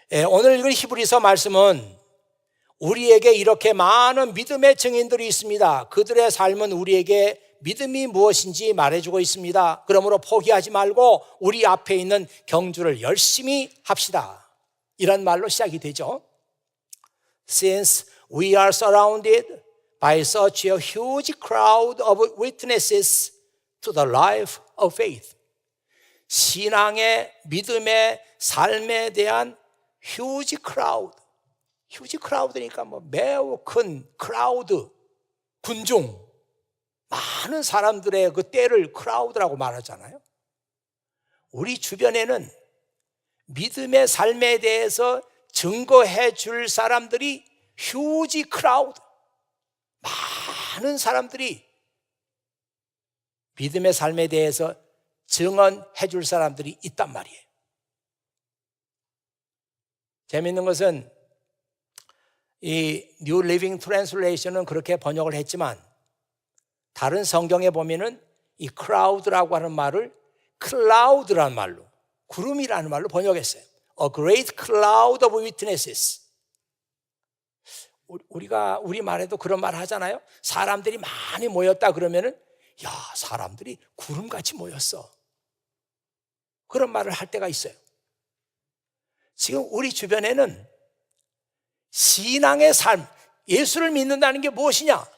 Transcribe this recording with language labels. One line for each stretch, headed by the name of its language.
Korean: 오늘 읽은 히브리서 말씀은 우리에게 이렇게 많은 믿음의 증인들이 있습니다. 그들의 삶은 우리에게 믿음이 무엇인지 말해주고 있습니다. 그러므로 포기하지 말고 우리 앞에 있는 경주를 열심히 합시다. 이런 말로 시작이 되죠.
English: Since we are surrounded by such a huge crowd of witnesses to the life of faith.
Korean: 신앙의 믿음의 삶에 대한
English: huge crowd.
Korean: 휴지 크라우드니까 매우 큰 크라우드, 군중, 많은 사람들의 그 때를 크라우드라고 말하잖아요. 우리 주변에는 믿음의 삶에 대해서 증거해 줄 사람들이 휴지 크라우드, 많은 사람들이 믿음의 삶에 대해서 증언해 줄 사람들이 있단 말이에요. 재미있는 것은 이 New Living Translation은 그렇게 번역을 했지만 다른 성경에 보면은 이 crowd라고 하는 말을 cloud라는 말로, 구름이라는 말로 번역했어요.
English: A great cloud of witnesses.
Korean: 우리가 우리 말에도 그런 말 하잖아요. 사람들이 많이 모였다 그러면은 야, 사람들이 구름같이 모였어. 그런 말을 할 때가 있어요. 지금 우리 주변에는 신앙의 삶, 예수를 믿는다는 게 무엇이냐?